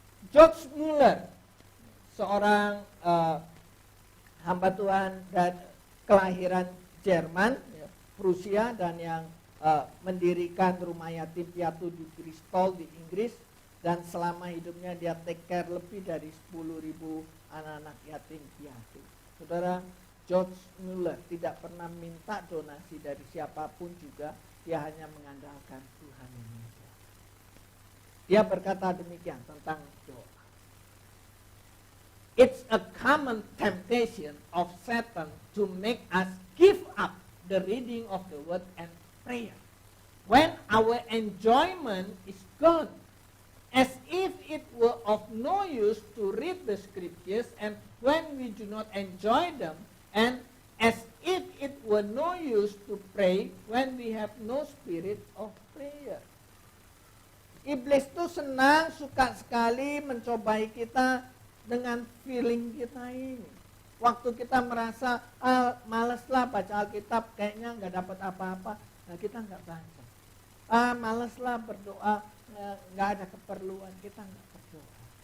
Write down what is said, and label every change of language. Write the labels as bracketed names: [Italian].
[Indonesian] George Muller, seorang hamba Tuhan dan kelahiran Jerman, ya, Prusia, dan yang mendirikan rumah yatim piatu di Bristol di Inggris, dan selama hidupnya dia [English] take care [Indonesian] lebih dari 10.000 anak-anak yatim piatu. Saudara, George Muller tidak pernah minta donasi dari siapapun juga, dia hanya mengandalkan Tuhan yang saja. Dia berkata demikian tentang doa. [English] It's a common temptation of Satan to make us give up the reading of the word and prayer when our enjoyment is gone, as if it were of no use to read the scriptures, and when we do not enjoy them, and as if it were no use to pray when we have no spirit of prayer. [Indonesian] Iblis itu senang, suka sekali mencobai kita dengan feeling kita ini. Waktu kita merasa, males lah baca Alkitab, kayaknya nggak dapat apa-apa, nah kita nggak baca. Males lah berdoa, nggak ada keperluan, kita nggak berdoa.